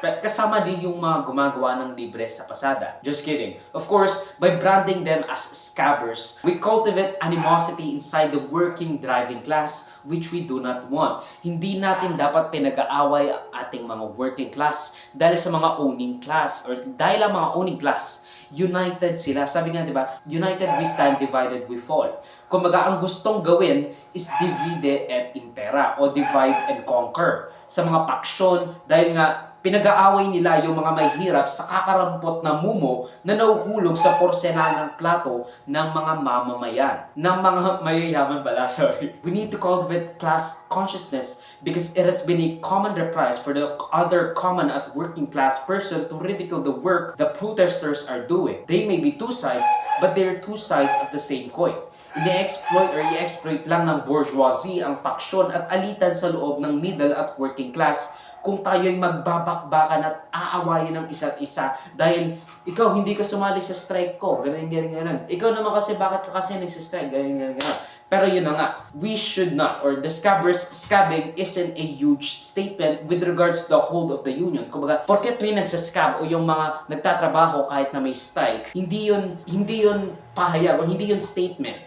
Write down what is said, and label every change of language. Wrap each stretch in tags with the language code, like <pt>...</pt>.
<tl>Kasama din yung mga gumagawa ng libre sa pasada.</tl> <en>Just kidding. Of course, by branding them as scabbers, we cultivate animosity inside the working driving class, which we do not want.</en> <tl>Hindi natin dapat pinag-aaway ang ating mga working class dahil sa mga owning class or dahil ang mga owning class united sila. Sabi nga, di ba?</tl> <en>United we stand, divided we fall.</en> <tl>Kumbaga, ang gustong gawin is</tl> <la>divide et impera</la> <tl>o</tl> <en>divide and conquer</en> <tl>sa mga paksyon dahil nga pinag-aaway nila yung mga mahihirap sa kakarampot na mumo na nahuhulog sa porsenal ng plato ng mga mamamayan. Ng mga mayayaman pala, sorry.</tl> <en>We need to cultivate class consciousness because it has been a common reprise for the other common at working class person to ridicule the work the protesters are doing. They may be two sides, but they are two sides of the same coin.</en> <tl>I-exploit lang ng bourgeoisie ang paksyon at alitan sa loob ng middle at working class kung tayo'y magbabakbakan at aawayin ng isa't isa dahil ikaw hindi ka sumali sa strike ko, ganun. Ikaw naman kasi bakit ka kasi nagsistrike, ganun. Pero yun na nga,</tl> <en>we should not, or the scabbing isn't a huge statement with regards to the hold of the union.</en> <tl>Kumbaga, porket may nagsascab o yung mga nagtatrabaho kahit na may strike, hindi yun pahayag o hindi yun statement.</tl>